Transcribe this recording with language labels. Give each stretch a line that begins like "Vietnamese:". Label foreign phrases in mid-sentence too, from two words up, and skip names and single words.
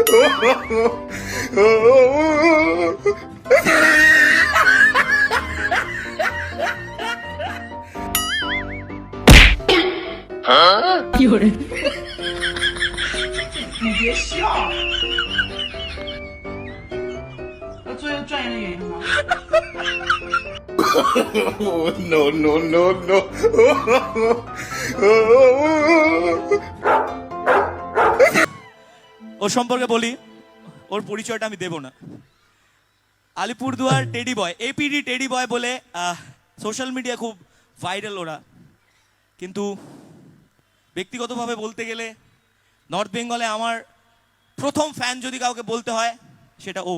Chinese: 你别笑。要做一个专业的演员吗？
English: no no no no
Bangla: ওর সম্পর্কে বলি, ওর পরিচয়টা আমি দেব না। আলিপুরদুয়ার টেডি বয়, এপিডি টেডি বয় বলে
English: social media
Bangla: খুব ভাইরাল ওরা, কিন্তু ব্যক্তিগতভাবে বলতে গেলে নর্থ বেঙ্গলে আমার প্রথম ফ্যান যদি কাউকে বলতে হয় সেটা ও।